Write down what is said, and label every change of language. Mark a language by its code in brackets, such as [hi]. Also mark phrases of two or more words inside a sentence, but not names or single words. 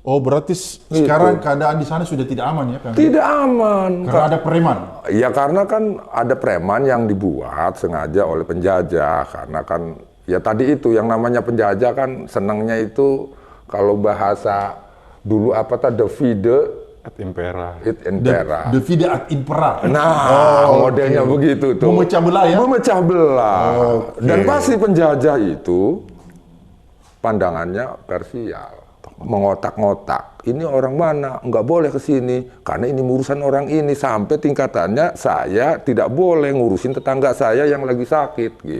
[id] Oh, berarti sekarang keadaan di sana sudah tidak aman ya, Kang? Tidak aman. Karena ada preman? Ya karena kan ada preman yang dibuat sengaja oleh penjajah. Karena kan, ya tadi itu yang namanya penjajah kan senangnya itu, kalau bahasa dulu apa tadi, [la] divide Ad impera. et impera. Divide ad impera. [id] Nah, modelnya begitu tuh. Memecah belah ya? Memecah belah. Oke. Dan pasti penjajah itu pandangannya parsial, mengotak-ngotak. Ini orang mana? Nggak boleh ke sini karena ini urusan orang ini, sampai tingkatannya saya tidak boleh ngurusin tetangga saya yang lagi sakit gitu.